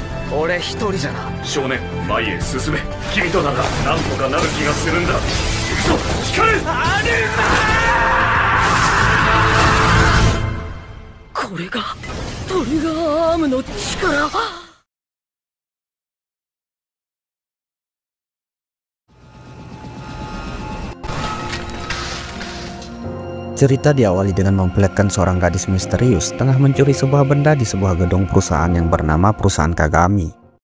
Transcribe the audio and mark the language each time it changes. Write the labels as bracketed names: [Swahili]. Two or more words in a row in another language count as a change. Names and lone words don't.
[Japanese] 俺一人じゃな。少年、前へ進め。君となら何とかなる気がするんだ。行くぞ、光る。アルマー。これがトリガーアームの力。 [Indonesian] Cerita diawali dengan memperlihatkan seorang gadis misterius tengah mencuri sebuah benda di sebuah gedung perusahaan yang bernama Perusahaan Kagami.